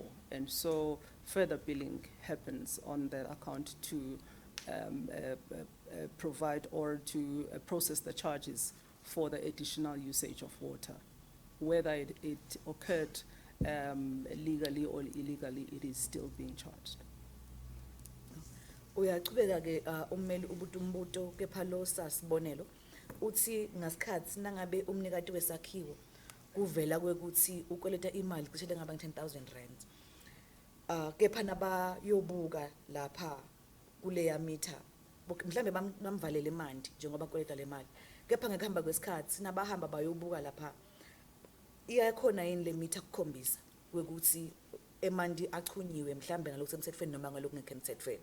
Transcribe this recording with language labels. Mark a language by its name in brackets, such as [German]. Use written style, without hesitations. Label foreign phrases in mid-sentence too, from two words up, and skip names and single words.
[English] And so further billing happens on that account to provide or to process the charges for the additional usage of water. Whether it occurred legally or illegally, it is still being charged. [Swati] Uyachubeka ke ummeli umbuto kepha lo sasibonelo uthi ngasikhathi nangabe umnikati wesakhiwo kuvela kwekuthi ukweleta imali cishe ngaba 10,000 rand. Kepha nabayobuka lapha kuleya meter mhlambe bamvalele imandi njengoba kweleta le mali. Kepha ngekuhamba kwesikhathi nabahamba bayobuka lapha iyakhona yini le meter kukhombisa kwekuthi emandi achunyiwe mhlambe ngalokho semthethweni noma ngalokho ngekho emthethweni.